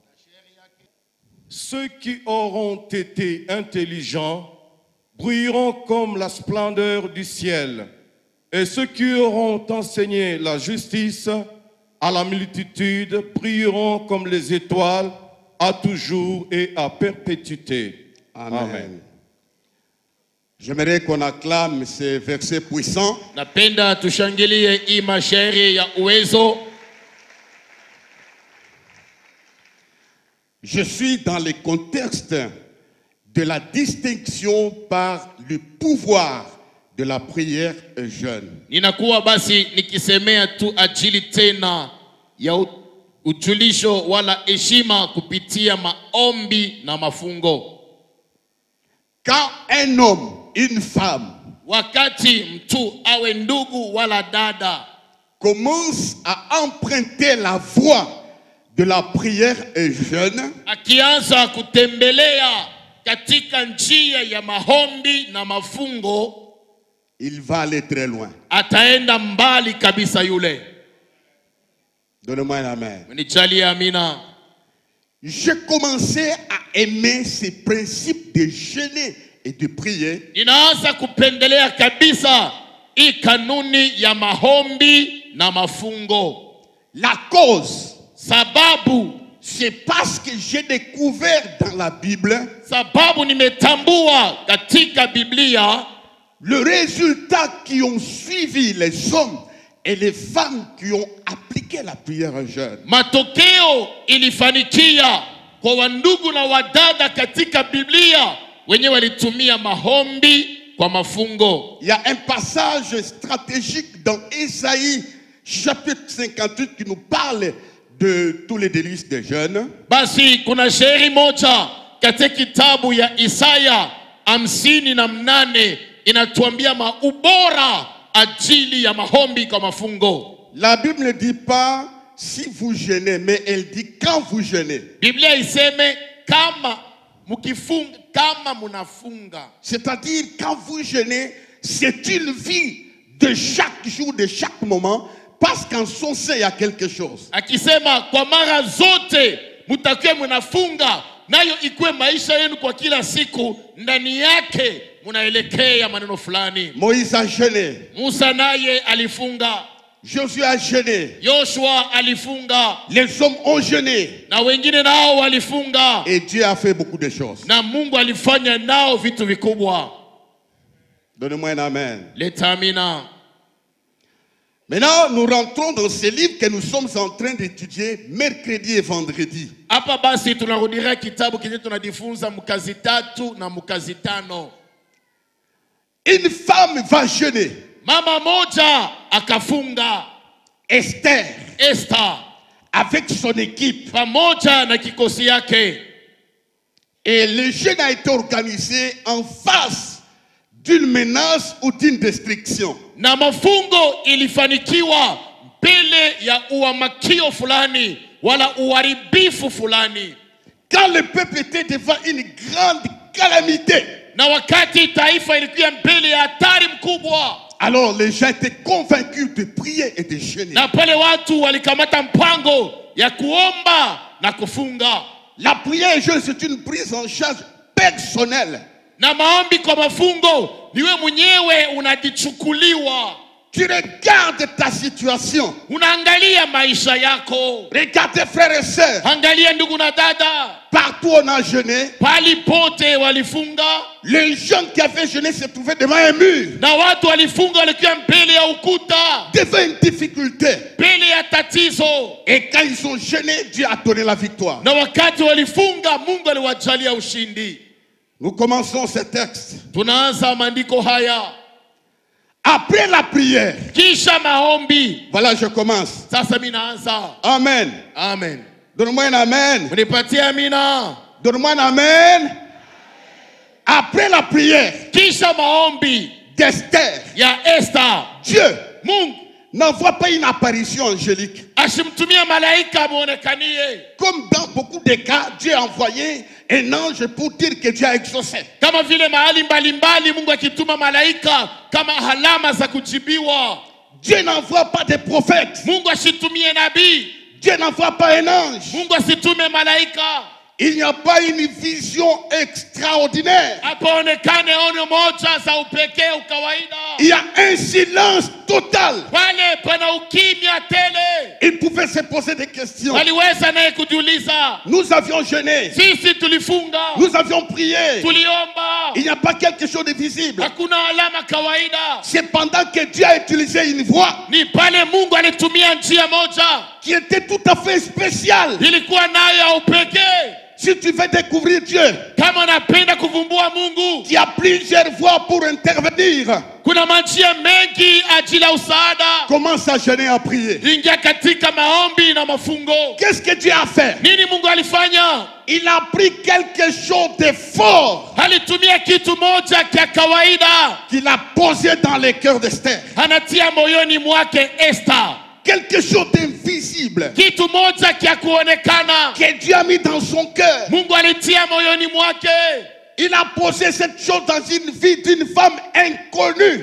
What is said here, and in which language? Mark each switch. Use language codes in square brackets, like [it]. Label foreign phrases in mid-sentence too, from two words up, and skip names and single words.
[fr] Ceux qui auront été intelligents brilleront comme la splendeur du ciel, et ceux qui auront enseigné la justice à la multitude brilleront comme les étoiles à toujours et à perpétuité. Amen. Amen. J'aimerais qu'on acclame ces versets puissants. [sw] Napenda tushangilie hii mashairi ya uwezo. [fr] Je suis dans le contexte de la distinction par le pouvoir de la prière jeune. [sw] Ninakuwa basi nikisemea tu ajili tena ya ujulisho wala heshima kupitia maombi na mafungo. [fr] Quand un homme, une femme, [sw] Wakati mtu awe ndugu wala dada [fr] commence à emprunter la voie de la prière jeune, [sw] akianza kutembelea katika njia ya maombi na mafungo, [fr] il va aller très loin. [sw] ataenda mbali kabisa yule. [fr] Donnez-moi un amen. [sw] Mnijalie amina. [fr] J'ai commencé à aimer ces principes de jeûner et de prier. [sw] Ninaanza kupendelea kabisa hii kanuni ya maombi na mafungo. [fr] La cause, [sw] Sababu, [fr] c'est parce que j'ai découvert dans la Bible [sw] sababu nimetambua katika Biblia [fr] le résultat qui ont suivi les hommes et les femmes qui ont appliqué la prière jeune. [sw] matokeo ilifanikia kwa wandugu na wadada katika Biblia wenye walitumia maombi kwa mafungo. [fr] Il y a un passage stratégique dans Ésaïe chapitre 58 qui nous parle de tous les délices des jeunes. [sw] Basi kuna shairi moja katika kitabu ya Isaya 58 inatuambia maubora ajili ya maombi kwa mafungo. [fr] La Bible ne dit pas si vous jeûnez, mais elle dit quand vous jeûnez. [sw] Biblia iseme kama mukifunga, kama munafunga. [fr] C'est-à-dire quand vous jeûnez, c'est une vie de chaque jour, de chaque moment, parce qu'en son sein il y a quelque chose. [sw] Akisema kwa mara zote mutakuwa munafunga, nayo ikuwe maisha yenu kwa kila siku, ndani yake munaelekea maneno fulani. [fr] Moïse a jeûné, [sw] Musa naye alifunga, [fr] Josué a jeûné, [sw] Yoshua alifunga, [fr] les hommes ont jeûné [sw] na wengine nao walifunga, [fr] et Dieu a fait beaucoup de choses. [sw] na Mungu alifanya nao vitu vikubwa. [fr] Donnez-moi un amen. [sw] Leta amina. [fr] Maintenant, nous rentrons dans ce livre que nous sommes en train d'étudier mercredi et vendredi. [sw] Hapa basi tunarudia kitabu kile tunajifunza mkazi 3 na mkazi 5. [fr] Une femme va jeûner. [sw] Mama moja akafunga, [fr] Esther. [sw] Esther. [fr] avec son équipe. [sw] pamoja na kikosi yake. [fr] Et le jeûne a été organisé en face d'une menace ou d'une destruction. [sw] Na mafungo ilifanikiwa mbele ya uamakio fulani wala uharibifu fulani. [fr] Quand le peuple était devant une grande calamité, [sw] Na wakati taifa ilikuwa mbele ya hatari mkubwa, [fr] alors les gens étaient convaincus de prier et de jeûner. [sw] na pale watu walikamata mpango ya kuomba na kufunga. [fr] La prière et le jeûne, c'est une prise en charge personnelle. [sw] Na maombi kwa mafungo niwe mwenyewe unajichukuliwa. [fr] Tu regardes ta situation. [sw] Unaangalia maisha yako. [fr] Regardez frères et sœurs. [sw] Angalia ndugu na dada. [fr] Partout on a jeûné. [sw] Pali pote walifunga. [fr] Les gens qui avaient jeûné se trouvaient devant un mur. [sw] Na watu walifunga walikuwa mbele ya ukuta. [fr] Devant une difficulté. [sw] Mbele ya tatizo. [fr] Et quand ils ont jeûné, Dieu a donné la victoire. [sw] Na wakati walifunga, Mungu aliwajalia ushindi. [fr] Nous commençons ce texte. [sw] Tunaanza maandiko haya. [fr] Après la prière. [sw] Kisha maombi. [fr] Voilà, je commence. [sw] Sasa mimi naanza. [fr] Amen. [sw] Amen. [fr] Donne-moi un amen. [sw] Unipatie amina. [fr] Donne-moi un amen. Après la prière [sw] Kisha maombi [fr] d'Esther, [sw] ya Esther, [fr] Dieu [sw] Mungu [fr] n'envoie pas une apparition angélique. [sw] ashimtumia malaika muonekanie. [fr] Comme dans beaucoup de cas, Dieu a envoyé un ange pour dire que Dieu a exaucé. [sw] Kama vile mahali mbalimbali Mungu akituma malaika kama alama za kujibiwa. [fr] Dieu n'envoie pas des prophètes. [sw] Mungu asitumie nabii. [fr] Dieu n'envoie pas un ange. [sw] Mungu asitume malaika. [fr] Il n'y a pas une vision extraordinaire. [sw] Hapaonekane ono moja za upekee ukawaida. [fr] Il y a un silence total. [sw] Pale pana ukimya tele. [fr] Il pouvait se poser des questions. [sw] Waliweza naye kujiuliza. [fr] Nous avions jeûné. [sw] Sisi tulifunga. [fr] Nous avions prié. [sw] Tuliomba. [fr] Il n'y a pas quelque chose de visible. [sw] Hakuna alama kawaida. [fr] C'est pendant que Dieu a utilisé une voix [sw] Ni pale Mungu alitumia njia moja. [fr] qui était tout à fait spéciale. [sw] Ilikuwa nayo ya upekee. [fr] Si tu veux découvrir Dieu, [sw] Kama unapenda kuvumbua Mungu, [fr] il y a plusieurs voies pour intervenir. [sw] kuna manjia mengi ajili ya usaada. [fr] Commence à jeûner, à prier. [sw] Ingia katika maombi na mafungo. [fr] Qu'est-ce que Dieu a fait? [sw] Nini Mungu alifanya? [fr] Il a pris quelque chose de fort [sw] Alitumia kitu moja kia kawaida. [fr] qu'il a posé dans le cœur d'Esther. [sw] Anatia moyoni mwake Esther. [fr] Quelque chose d'invisible [sw] Kitu moja kia kuonekana. [fr] que Dieu a mis dans son cœur. [sw] Mungu alitia moyoni mwake. [fr] Il a posé cette chose dans une vie d'une femme inconnue.